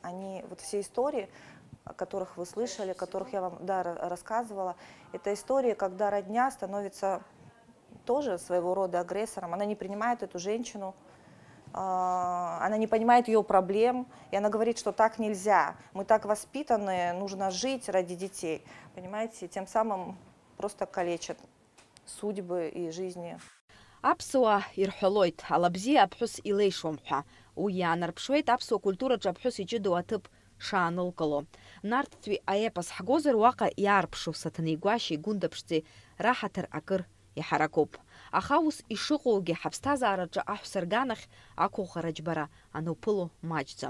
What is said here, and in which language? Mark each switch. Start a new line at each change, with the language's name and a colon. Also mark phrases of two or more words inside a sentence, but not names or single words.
Russian: Они, вот все истории, о которых вы слышали, о которых я вам рассказывала, это истории, когда родня становится тоже своего рода агрессором, она не принимает эту женщину, она не понимает ее проблем, и она говорит, что так нельзя, мы так воспитаны, нужно жить ради детей, понимаете, и тем самым просто калечат судьбы и жизни.
Abkhazian: Аԥсуаа ирҳәалоит, алабзиа аԥҳәыс илеишуам ҳәа. Уи иаанарԥшуеит аԥсуа культураҿы аԥҳәыс иҷыдоу аҭыԥ шаанылкыло. Нарҭтәи аепос ҳгозар уаҟа иаарԥшу Саҭанеи-Гәашьеи Гәында-ԥшӡеи раҳаҭыр акыр иҳаракуп. Аха ус ишыҟоугьы ҳаԥсҭазаараҿы аҳәса рганахь ақәыӷәӷара џьбара ануԥыло маҷӡам.